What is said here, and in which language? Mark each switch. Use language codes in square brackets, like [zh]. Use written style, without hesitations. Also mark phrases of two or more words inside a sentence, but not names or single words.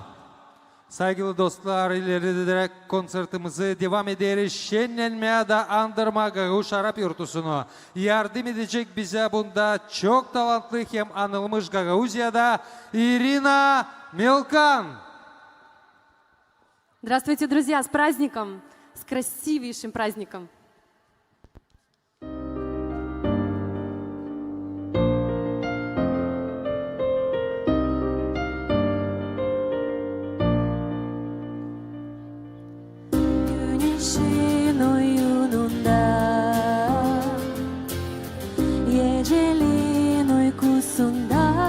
[gag] Saygılı dostlar, ileride konsertimizi devam ederiz. Şenlenmeye andırma Gagauz Şarap Yurtusunu yardım edecek bize bunda çok talantlı hem anılmış Gagauzya'da Ирина Мелкан. [ru] Здравствуйте, друзья, с праздником, с красивейшим праздником. [gag] Güneşin oyununda, yecelin uykusunda,